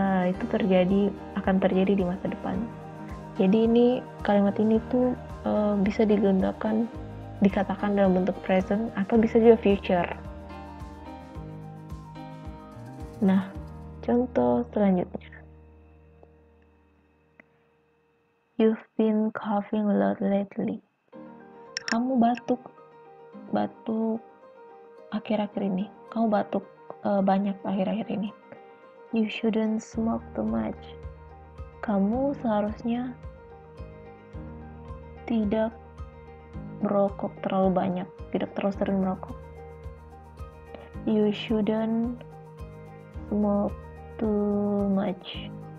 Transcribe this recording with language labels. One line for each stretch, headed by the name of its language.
Indonesian: Itu akan terjadi di masa depan. Jadi ini kalimat ini tuh bisa dikatakan dalam bentuk present atau bisa juga future. Nah, contoh selanjutnya.
English: You've been coughing a lot lately.
Indonesian: Kamu batuk akhir-akhir ini. Kamu batuk banyak akhir-akhir ini.
English: You shouldn't smoke too much.
Indonesian: Kamu seharusnya tidak merokok terlalu banyak, tidak terlalu sering merokok.
English: You shouldn't smoke too much.